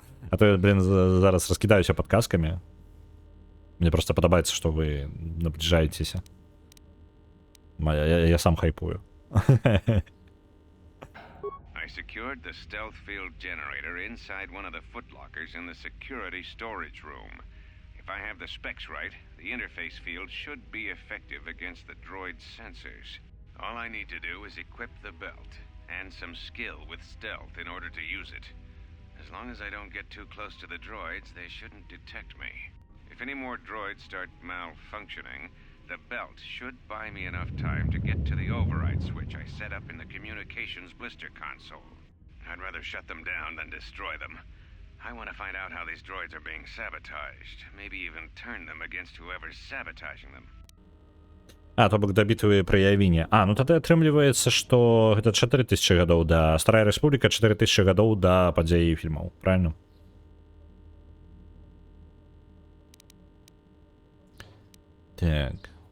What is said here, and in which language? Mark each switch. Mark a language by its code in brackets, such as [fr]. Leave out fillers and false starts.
[be] А то я, зараз раскідаюся падказкамі. Мне просто падабаецца, што вы набліжаецеся. Я сам хайпую. [en] I secured the stealth field generator inside one of the footlockers in the security storage room. If I have the specs right, the interface field should be effective against the droid's sensors. All I need to do is equip the belt and some skill with stealth in order to use it. As long as I don't get too close to the droids, they shouldn't detect me. If any more droids start malfunctioning, the belt should buy me enough time to get to the override switch I set up in the communications blister console. I'd rather shut them down than destroy them. I want to find out how these droids are being sabotaged, maybe even turn them against whoever's sabotaging them. [be] То бок дабітвыя праявінне. Ну тады атрымліваецца, што гэта 4000 гадоў да Старая Рэспубліка, 4000 гадоў да падзеі фільмаў, правильно? Так.